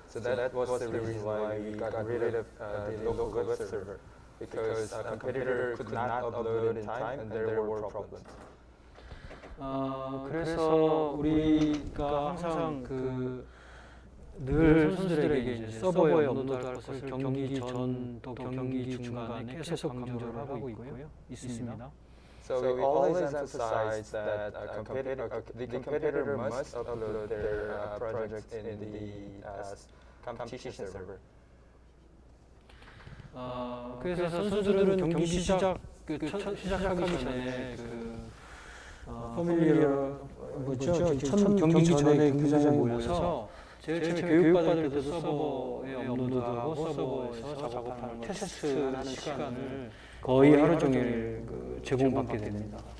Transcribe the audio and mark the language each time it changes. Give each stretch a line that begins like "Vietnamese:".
English: So that was the reason why we got rid of the local web server, because a competitor could not upload in time and there were problems.
Korean: 그래서 우리가 항상 늘 선수들에게 이제 서버에 업로드할 것을 경기 전 또 경기 중간에 계속 강조를 하고 있습니다.
English: So we always emphasize that the competitor must upload their project in the competition server.
Korean: 그래서 선수들은 경기 시작하기 전에 퍼밀리어 뭐죠? 첫 경기 전에 경기장에 모여서 제일 처음에 교육받을 때도 서버에 업로드하고 서버에서 작업하는 테스트하는 시간을 거의 하루 종일 제공받게 됩니다.